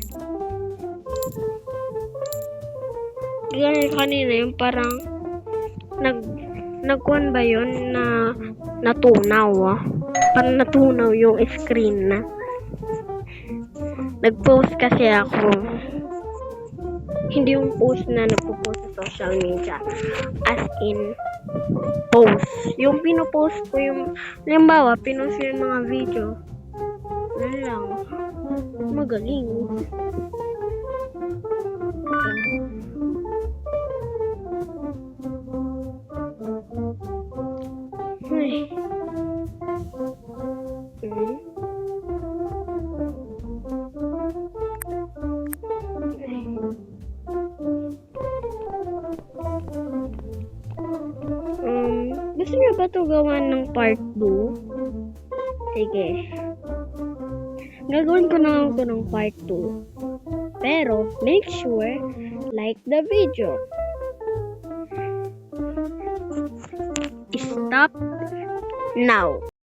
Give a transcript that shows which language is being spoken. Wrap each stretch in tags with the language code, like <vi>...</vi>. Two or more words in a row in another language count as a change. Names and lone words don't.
<tl>Ganyan kanina yung parang nagkuhan ba yun na natunaw parang natunaw yung screen na. Nag-post kasi ako. Hindi yung post na nagpo-post sa</tl> <en>social media. As in, post.</en> <tl>Yung pinopost ko yung, halimbawa, pinost ko yung mga video. Ano lang. Magaling. Ay. Gusto niyo ba ito gawan ng part 2? Sige. Gagawin ko na ito ng part 2. Pero,</tl> <en>make sure, like the video. Stop now.</en>